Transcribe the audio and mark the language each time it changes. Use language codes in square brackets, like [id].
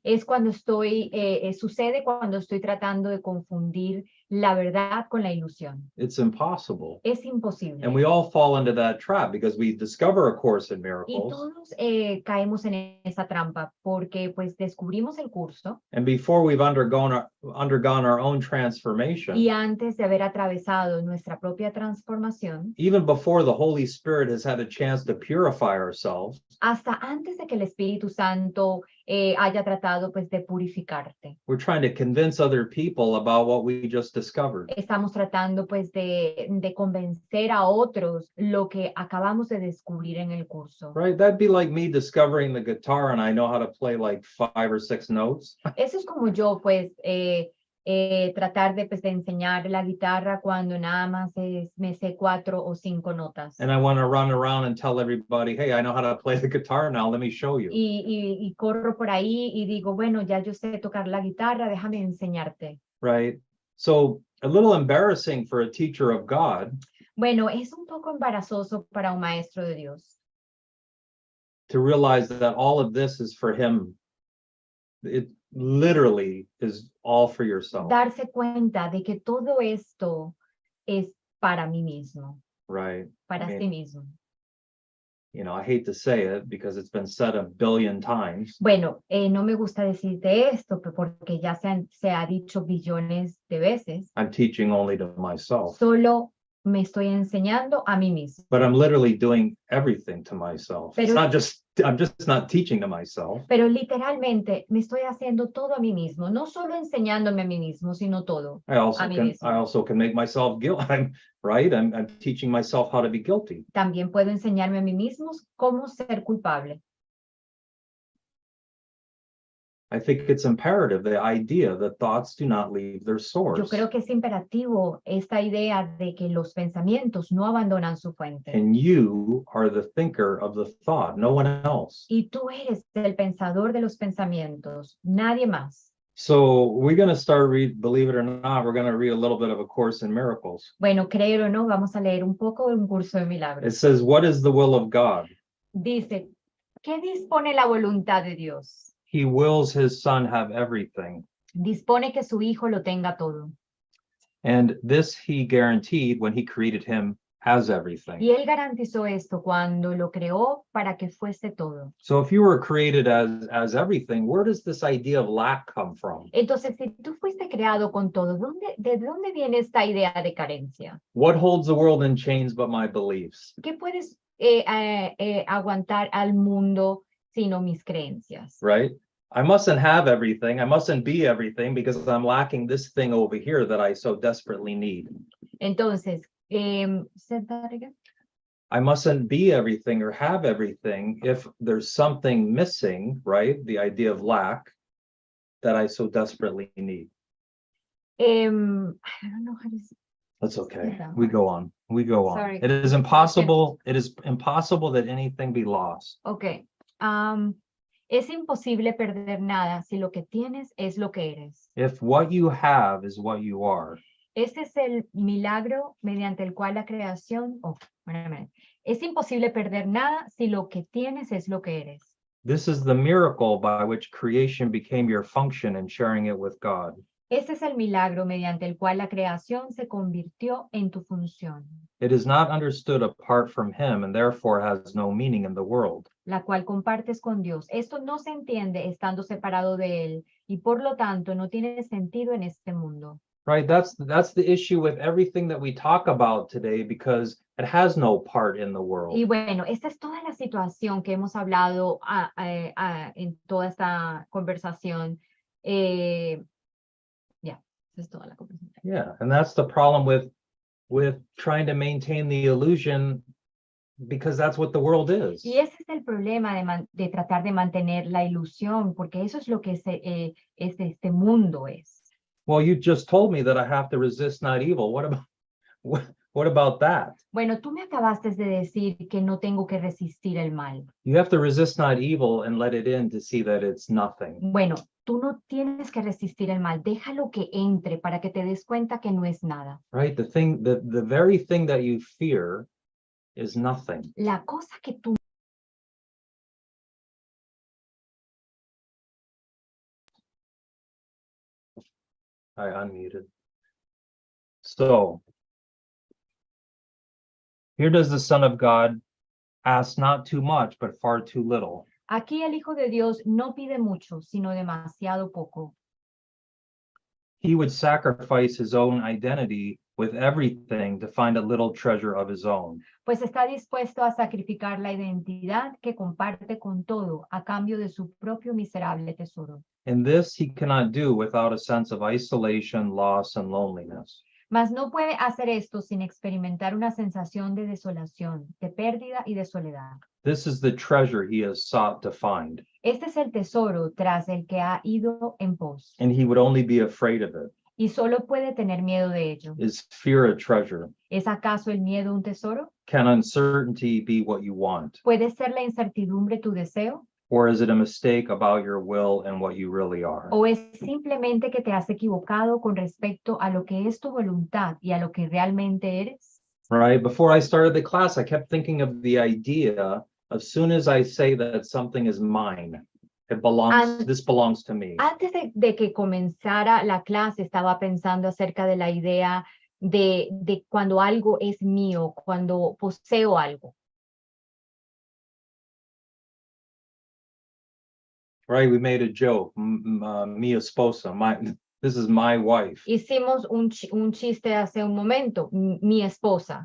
[es] Es cuando sucede cuando estoy tratando de confundir la verdad con la ilusión. [en] It's impossible. [es] Es imposible. [en] And we all fall into that trap because we discover A Course in [es] Y [en] Miracles. [es] todos caemos en esa trampa porque pues descubrimos el curso. [en] And before we've undergone our own transformation, [es] Y antes de haber atravesado nuestra propia transformación, [en] even before the Holy Spirit has had a chance to purify ourselves, [es] hasta antes de que el Espíritu Santo haya tratado pues de purificarte. [en] we're trying to convince other people about what we just discovered. [es] Estamos tratando pues de convencer a otros lo que acabamos de descubrir en el curso. [en] Right? That'd be like me discovering the guitar and I know how to play like 5 or 6 notes. [es] Eso es como yo pues tratar de enseñar la guitarra cuando nada más me sé 4 o 5 notas. [en] And I want to run around and tell everybody, hey, I know how to play the guitar now, let me show you. [es] Y corro por ahí y digo, bueno, ya yo sé tocar la guitarra, déjame enseñarte. [en] Right? So a little embarrassing for a teacher of God. [es] Bueno, es un poco embarazoso para un maestro de Dios. [en] To realize that all of this is for him. It literally is all for yourself. [es] Darse cuenta de que todo esto es para mí mismo. [en] Right. [es] Para sí mismo. [en] You know, I hate to say it because it's been said a billion times. [es] Bueno, no me gusta decirte esto porque ya se ha dicho billones de veces. [en] I'm teaching only to myself. [es] Solo me estoy enseñando a mí mismo. [en] But I'm literally doing everything to myself. [es] Pero, [en] I'm just not teaching to myself. [es] Pero literalmente me estoy haciendo todo a mí mismo, no solo enseñándome a mí mismo, sino todo [en] I [es] a mí mismo. [en] also can make myself guilty. I'm teaching myself how to be guilty. [es] También puedo enseñarme a mí mismo cómo ser culpable. [en] I think it's imperative, the idea that thoughts do not leave their source. [es] Yo creo que es imperativo esta idea de que los pensamientos no abandonan su fuente. [en] And you are the thinker of the thought, no one else. [es] Y tú eres el pensador de los pensamientos, nadie más. [en] So we're going to start believe it or not, we're going to read a little bit of A Course in Miracles. [es] Bueno, créelo o no, vamos a leer un poco de un curso de milagros. [en] It says, what is the will of God? [es] Dice, ¿qué dispone la voluntad de Dios? [en] He wills his son have everything. [es] Dispone que su hijo lo tenga todo. [en] And this he guaranteed when he created him as everything. [es] Y él garantizó esto cuando lo creó para que fuese todo. [en] So if you were created as everything, where does this idea of lack come from? [es] Entonces, si tú fuiste creado con todo, ¿de dónde viene esta idea de carencia? [en] What holds the world in chains but my beliefs? [es] ¿Qué puedes aguantar al mundo sino mis creencias? [en] Right? I mustn't have everything. I mustn't be everything because I'm lacking this thing over here that I so desperately need. Entonces, say that again. I mustn't be everything or have everything if there's something missing, right? The idea of lack that I so desperately need. I don't know how to say. That's okay. Yeah. We go on. We go on. Sorry. It is impossible that anything be lost. Okay. [es] Es imposible perder nada si lo que tienes es lo que eres. [en] If what you have is what you are. [es] Este es el milagro mediante el cual la creación... Es imposible perder nada si lo que tienes es lo que eres. [en] This is the miracle by which creation became your function and sharing it with God. [es] Este es el milagro mediante el cual la creación se convirtió en tu función. [en] It is not understood apart from him and therefore has no meaning in the world. [es] La cual compartes con Dios. Esto no se entiende estando separado de él y por lo tanto no tiene sentido en este mundo. [en] Right, that's the issue with everything that we talk about today because it has no part in the world. [es] Y bueno, esta es toda la situación que hemos hablado en toda esta conversación. Esa es toda la conversación. [en] Yeah, and that's the problem with trying to maintain the illusion because that's what the world is. [es] Y ese es el problema de tratar de mantener la ilusión, porque eso es lo que este mundo es. [en] Well, you just told me that I have to resist not evil. What about that? [es] Bueno, tú me acabaste de decir que no tengo que resistir el mal. [en] You have to resist not evil and let it in to see that it's nothing. [es] Bueno, tú no tienes que resistir el mal. Déjalo que entre para que te des cuenta que no es nada. [en] Right, the very thing that you fear is nothing. [es] La cosa que tú [en] I unmuted. So, here does the Son of God ask not too much, but far too little. [es] Aquí el Hijo de Dios no pide mucho, sino demasiado poco. [en] He would sacrifice his own identity with everything to find a little treasure of his own. [es] Pues está dispuesto a sacrificar la identidad que comparte con todo a cambio de su propio miserable tesoro. [en] And this he cannot do without a sense of isolation, loss, and loneliness. [es] Mas no puede hacer esto sin experimentar una sensación de desolación, de pérdida y de soledad. [en] This is the treasure he has sought to find. [es] Este es el tesoro tras el que ha ido en pos. [en] And he would only be afraid of it. [es] Y solo puede tener miedo de ello. [en] Is fear a treasure? [es] ¿Es acaso el miedo un tesoro? [en] Can uncertainty be what you want? [es] ¿Puede ser la incertidumbre tu deseo? [en] Or is it a mistake about your will and what you really are? [es] ¿O es simplemente que te has equivocado con respecto a lo que es tu voluntad y a lo que realmente eres? [en] Right, before I started the class, I kept thinking of the idea as soon as I say that something is mine, it belongs, this belongs to me. [es] Antes de que comenzara la clase, estaba pensando acerca de la idea de cuando algo es mío, cuando poseo algo. [en] Right, we made a joke, [es] mi esposa, [en] this is my wife. [es] Hicimos un chiste hace un momento, mi esposa.